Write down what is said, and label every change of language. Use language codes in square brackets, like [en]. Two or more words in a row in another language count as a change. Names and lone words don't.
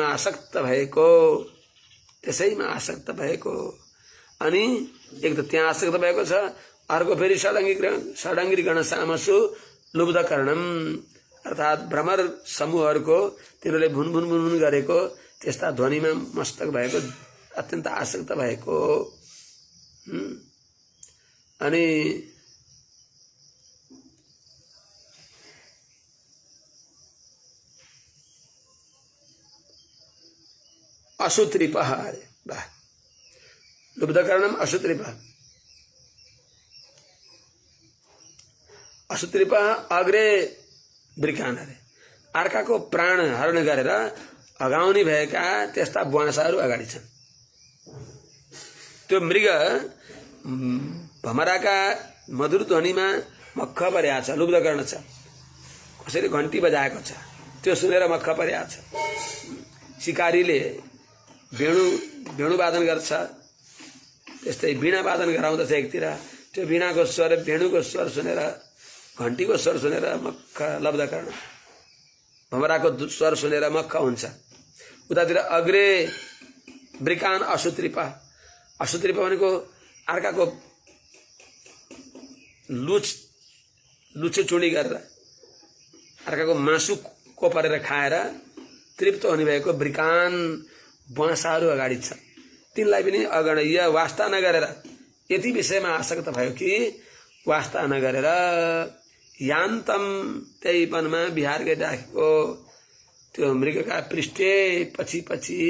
[ne] आसक्त भएको, त्यसैमा आसक्त भएको, अनि एक त त्यहाँ आसक्त भएको छ, अर्को फेरि [sa] षडङ्गी सामसु लुब्धकर्णम [ne] अर्थात् भ्रमर समूहहरूको तिनीहरूले भुनभुन भुनभुन गरेको त्यस्ता ध्वनिमा मस्तक भएको, अत्यन्त आसक्त भएको। अनि अशुत्रिपः, अरे वाह, [sa] लुब्धकर्णम अशुत्रिपः। अशुत्रिपः अग्रे वृकान, [ne] अरे अर्काको प्राण हरण गरेर अगाउने भएका त्यस्ता बुवासाहरू अगाडि छन्। त्यो मृग भमराका मधुर ध्वनिमा मक्ख परेको छ, लुब्धकर्ण छ, कसैले घन्टी बजाएको छ, त्यो सुनेर मक्ख परेको छ। शिकारीले वेणु वादन गर्छ, त्यस्तै वीणा वादन गराउँदछ एकतिर, त्यो वीणाको स्वर वेणुको स्वर सुनेर, घन्टीको स्वर सुनेर मक्ख लब्धकर्ण, भमराको स्वर सुनेर मक्ख हुन्छ। उतातिर [sa] अग्रे वृकान अशुत्रिपा, अशुत्रिपा [ne] भनेको अर्काको लुचे चुडी गरेर अर्काको मासु कोपरेर खाएर तृप्त हुने भएको वृकान बुवासाहरू अगाडि छ। तिनलाई पनि अगणय्य वास्ता नगरेर यति विषयमा आसक्त भयो कि वास्ता नगरेर यान्तम त्यही वनमा विहार गरिराखेको त्यो मृगका पृष्ठे पछि पछि